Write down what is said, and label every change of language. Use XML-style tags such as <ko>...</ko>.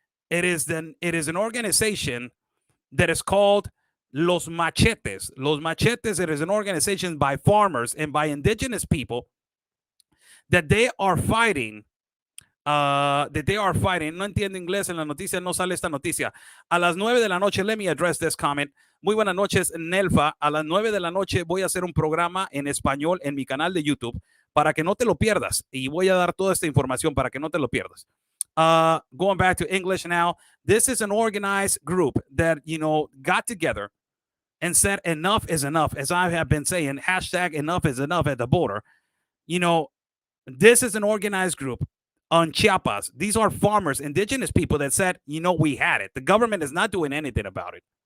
<en>It is an organization that is called Los Machetes. Los Machetes, it is an organization by farmers and by indigenous people that they are fighting.</en> <es>No entiendo inglés, en la noticia no sale esta noticia. A las 9 de la noche,</es> <en>let me address this comment.</en> <es>Muy buenas noches, Nelfa. A las 9 de la noche voy a hacer un programa en español en mi canal de YouTube para que no te lo pierdas. Y voy a dar toda esta información para que no te lo pierdas.</es> <en>Going back to English now, this is an organized group that, got together and said enough is enough. As I have been saying, hashtag enough is enough at the border. This is an organized group on Chiapas. These are farmers, indigenous people that said, we had it. The government is not doing anything about it.</en>